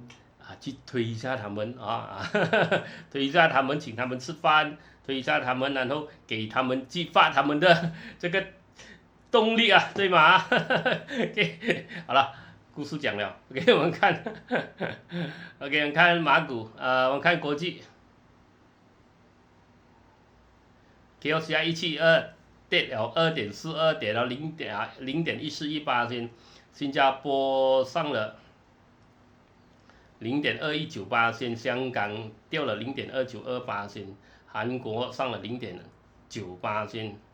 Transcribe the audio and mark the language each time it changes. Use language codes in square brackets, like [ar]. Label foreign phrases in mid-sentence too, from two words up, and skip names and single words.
[zh] 去推一下他們推一下他們，請他們吃飯，推一下他們，然後給他們激發他們的這個動力對嗎？OK， 好了，故事講了 ，OK， 我們看，OK， 我們看馬股，我們看國際，KLCI 172 跌了 2.42， 跌了0.1418%，新加坡上了0.2198%，香港掉了0.2928%，韓國上了0.98%。